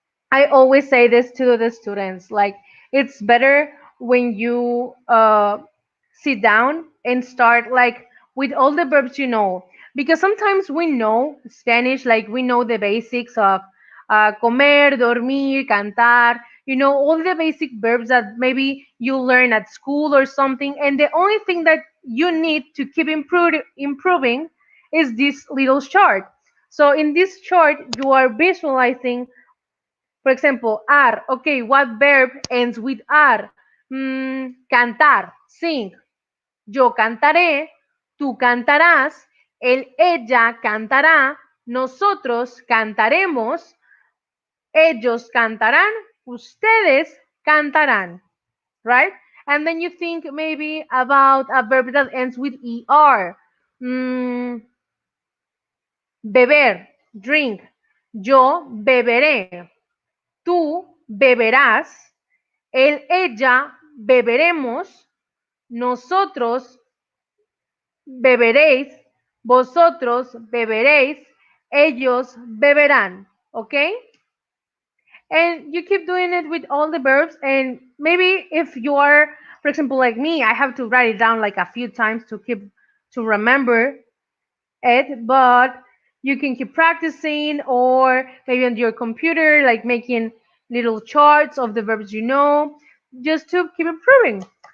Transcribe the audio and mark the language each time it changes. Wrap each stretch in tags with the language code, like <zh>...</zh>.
<en>I always say this to the students, like it's better when you sit down and start like with all the verbs you know, because sometimes we know Spanish, like we know the basics of comer, dormir, cantar, you know, all the basic verbs that maybe you learn at school or something, and the only thing that you need to keep improving is this little chart. So in this chart, you are visualizing, for example, ar. Okay, what verb ends with ar? Cantar, sing.</en> <es>Yo cantaré, tú cantarás, ella cantará, nosotros cantaremos, ellos cantarán, ustedes cantarán, right?</es> <en>And then you think maybe about a verb that ends with er. Mm, beber, drink.</en> <es>Yo beberé, tú beberás, ella beberemos, nosotros beberéis, vosotros beberéis, ellos beberán, okay?</es> <en>And you keep doing it with all the verbs, and maybe if you are, for example, like me, I have to write it down like a few times to remember it, but you can keep practicing or maybe on your computer, like making little charts of the verbs you know, just to keep improving.</en>